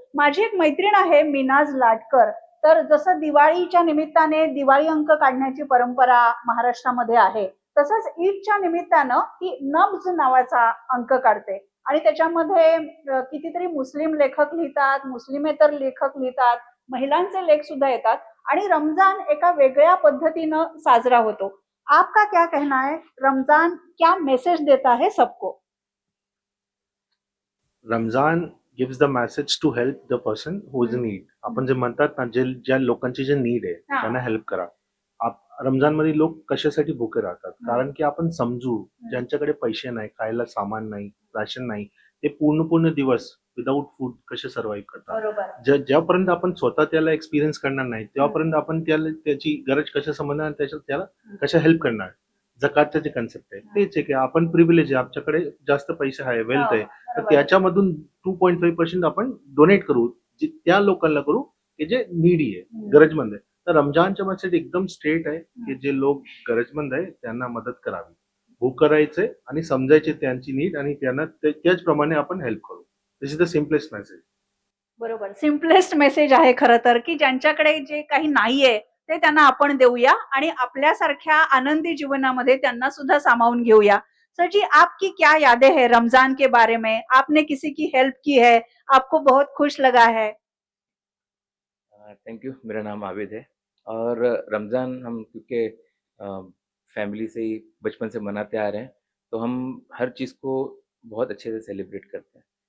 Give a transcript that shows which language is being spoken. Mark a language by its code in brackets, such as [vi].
[mr] माझी एक मैत्रीण आहे मिनाज लाटकर. तर जसं दिवाळीच्या निमित्ताने दिवाळी अंक काढण्याची परंपरा महाराष्ट्रामध्ये आहे, तसंच ईदच्या निमित्तानं ती नब्ज नावाचा अंक काढते आणि त्याच्यामध्ये कितीतरी मुस्लिम लेखक लिहितात, मुस्लिमेतर लेखक लिहितात, महिलांचे लेख सुद्धा येतात आणि रमजान एका वेगळ्या पद्धतीनं साजरा होतो. [hi] आपका क्या कहना है, रमजान क्या मैसेज देता है सबको? [en] Ramzan gives the message to help the person who is in need. [mr] आपण जे म्हणतात ना, ज्या लोकांची जे नीड आहे हा. त्यांना हेल्प करा. रमजान मध्ये लोक कशासाठी भुके राहतात? कारण की आपण समजू, ज्यांच्याकडे पैसे नाही, खायला सामान नाही, राशन नाही, ते पूर्ण दिवस [en] without food [mr] कसे सर्व्हाइव्ह करतात. बरोबर. ज्यापर्यंत आपण स्वतः त्याला एक्सपिरियन्स करणार नाही तेव्हापर्यंत आपण त्याची गरज कशा समजणार आणि त्याला कशा हेल्प करणार. जकातचं जे कन्सेप्ट आहे तेच आहे की आपण प्रिव्हिलेज आहे, आमच्याकडे जास्त पैसे आहे, वेल्थ आहे, तर त्याच्यामधून 2.5% आपण डोनेट करू, त्या लोकांना करू की जे नीडी आहे, गरजमंद आहे. तर रमजानच्या मेसेज एकदम स्ट्रेट आहे की जे लोक गरजमंद आहे त्यांना मदत करावी, भूक करायचे आणि समजायचे त्यांची नीड आणि त्यांना त्याचप्रमाणे आपण हेल्प करू. [en] This is the simplest message. [mr] बरोबर. सिम्पलेस्ट मेसेज आहे खरं तर, की ज्यांच्याकडे जे काही नाहीये ते त्यांना आपण देऊया आणि आपल्यासारख्या आनंदी जीवनामध्ये त्यांना सुद्धा सामावून घेऊया. [hi] सर जी, आपकी क्या यादें हैं रमजान के बारे में? आपने किसी की हेल्प की है, आपको बहुत खुश लगा है? [en] Thank you. [hi] मेरा नाम आबिद है और रमज़ान हम क्योंकि फैमिली से ही बचपन से मनाते आ रहे हैं, तो हम हर चीज़ को बहुत अच्छे से सेलिब्रेट करते हैं.